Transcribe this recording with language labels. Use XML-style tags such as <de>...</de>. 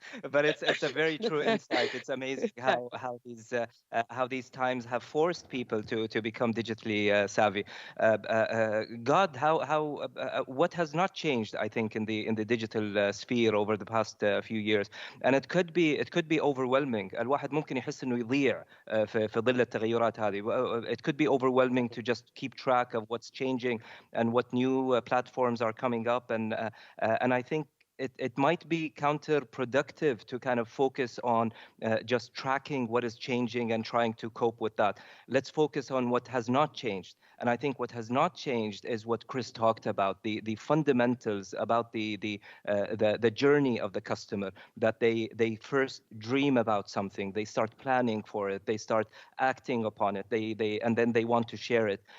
<en>But it's a very true insight. It's amazing how these times have forced people to become digitally savvy. God, what has not changed, I think, in the digital sphere over the past few years, and it could be overwhelming.</en> <ar>الواحد ممكن يحس إنه يضيع في ظل التغيرات هذه.</ar> <en>It could be overwhelming to just keep track of what's changing and what new platforms are coming up, and I think it might be counterproductive to kind of focus on just tracking what is changing and trying to cope with that. Let's focus on what has not changed. And I think what has not changed is what Chris talked about, the fundamentals about the journey of the customer, that they first dream about something, they start planning for it, they start acting upon it, and then they want to share it.</en>